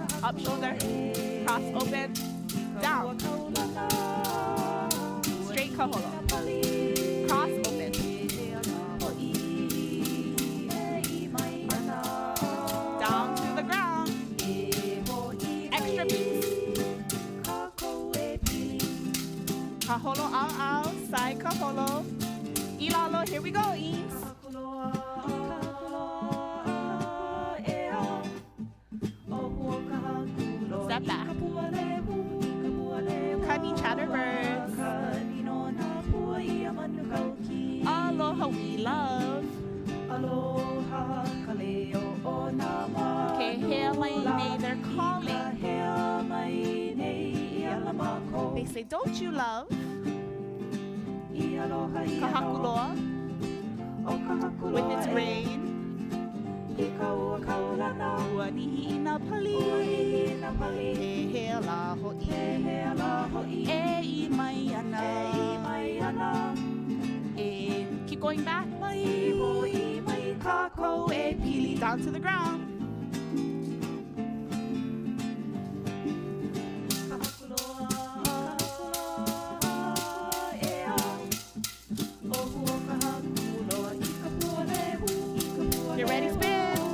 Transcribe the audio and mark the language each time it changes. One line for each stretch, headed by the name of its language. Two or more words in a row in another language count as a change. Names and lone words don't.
English: Up shoulder, cross open, down. Straight kaholo. Cross open. Down to the ground. Extra beats.
Hawaiian: Kaholo ao ao, side kaholo. Ilalo,
English: here we go, Eames. Step back. Cunny chatterbirds. Aloha, we love.
Hawaiian: Aloha, kaleo o nama. Kehea mai nei,
English: they're calling. They say, don't you love? Kahakuloa with its rain.
Hawaiian: Pu'ili na pali. Hehela ho'i. E mai ana.
English: Keep going back. Down to the ground. Get ready, spin.